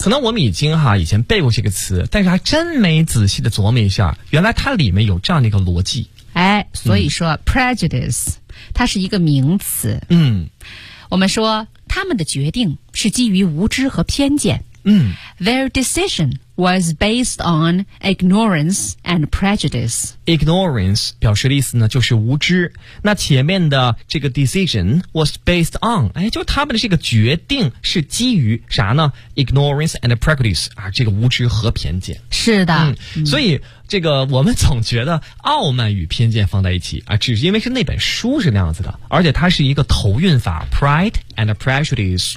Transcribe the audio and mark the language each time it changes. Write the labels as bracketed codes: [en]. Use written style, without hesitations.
[zh] 可能我们已经哈以前背过这个词，但是还真没仔细的琢磨一下，原来它里面有这样的一个逻辑。哎，所以说，prejudice 它是一个名词。嗯，我们说他们的决定是基于无知和偏见。嗯， [en] their decision was based on ignorance and prejudice. [zh] Ignorance 表示的意思呢就是无知。那前面的这个 [en] decision was based on, [zh] 哎，就他们的这个决定是基于啥呢？ [en] Ignorance and prejudice, [zh] 啊，这个无知和偏见。是的。嗯，所以这个我们总觉得傲慢与偏见放在一起啊，只是因为是那本书是那样子的，而且它是一个头韵法 Pride and Prejudice,